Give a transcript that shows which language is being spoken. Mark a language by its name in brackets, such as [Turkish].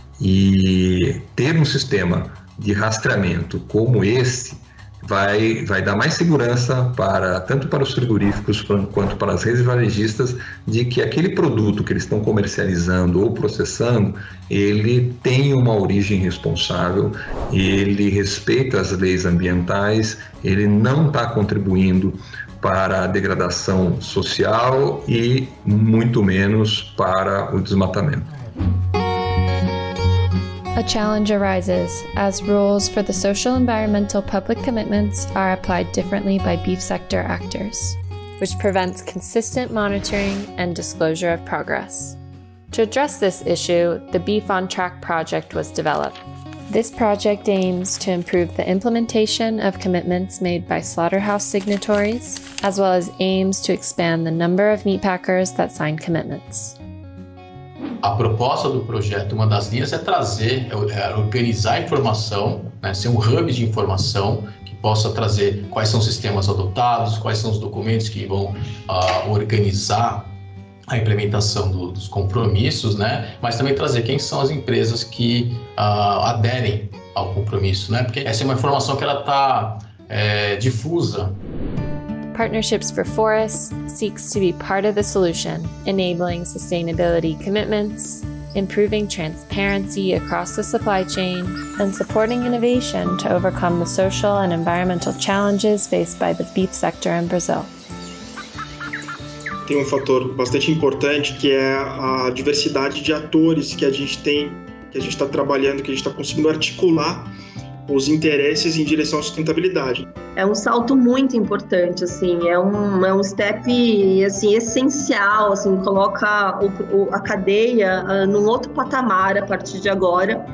[Portuguese] E ter um sistema de rastreamento como esse vai dar mais segurança tanto para os frigoríficos quanto para as redes varejistas de que aquele produto que eles estão comercializando ou processando, ele tem uma origem responsável, ele respeita as leis ambientais, ele não está contribuindo para a degradação social e muito menos para o desmatamento. [English] A challenge arises as rules for the social environmental public commitments are applied differently by beef sector actors, which prevents consistent monitoring and disclosure of progress. To address this issue, the Beef on Track project was developed. This project aims to improve the implementation of commitments made by slaughterhouse signatories, as well as aims to expand the number of meatpackers that sign commitments. [Portuguese] A proposta do projeto, uma das linhas é trazer, organizar a informação, né, ser um hub de informação que possa trazer quais são os sistemas adotados, quais são os documentos que vão organizar a implementação dos compromissos, né, mas também trazer quem são as empresas que aderem ao compromisso, né, porque essa é uma informação que ela está difusa. [English] Partnerships for Forests seeks to be part of the solution, enabling sustainability commitments, improving transparency across the supply chain, and supporting innovation to overcome the social and environmental challenges faced by the beef sector in Brazil. [Portuguese] Tem um fator bastante importante que é a diversidade de atores que a gente tem, que a gente está trabalhando, que a gente está conseguindo articular os interesses em direção à sustentabilidade. É um salto muito importante, assim, é um step assim, essencial, assim, coloca a cadeia num outro patamar a partir de agora.